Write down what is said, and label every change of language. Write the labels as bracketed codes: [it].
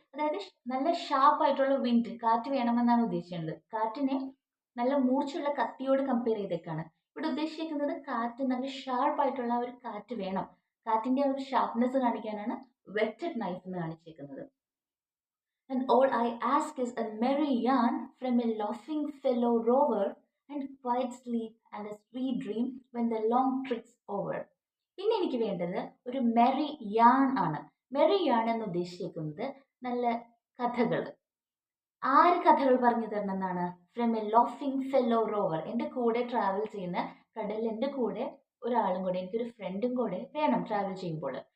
[ml] അതായത് നല്ല ഷാർപ്പായിട്ടുള്ള വിൻഡ്, കാറ്റ് വേണമെന്നാണ് ഉദ്ദേശിക്കുന്നത്. കാറ്റിനെ നല്ല മൂർച്ചയുള്ള കത്തിയോട് കമ്പയർ ചെയ്തേക്കാണ് ഇവിടെ ഉദ്ദേശിക്കുന്നത്. കാറ്റ് നല്ല ഷാർപ്പായിട്ടുള്ള ഒരു കാറ്റ് വേണം, കാറ്റിന്റെ ആ ഒരു ഷാർപ്നെസ് കാണിക്കാനാണ് വെറ്റഡ് നൈഫ് എന്ന് കാണിച്ചേക്കുന്നത്. [en] And all I ask is a merry yarn from a laughing fellow rover and quiet sleep and a sweet dream when the long trick's over. [ml] പിന്നെ എനിക്ക് വേണ്ടത് ഒരു മെറി യാൺ ആണ്. മെറി യാൺ എന്ന് ഉദ്ദേശിക്കുന്നത് നല്ല കഥകൾ. ആര് കഥകൾ പറഞ്ഞു തരണം എന്നാണ്? [en] from a laughing fellow rover, [ml] എൻ്റെ കൂടെ ട്രാവൽ ചെയ്യുന്ന, കടലിൻ്റെ കൂടെ ഒരാളും കൂടെ, എനിക്കൊരു ഫ്രണ്ടും കൂടെ വേണം ട്രാവൽ ചെയ്യുമ്പോൾ.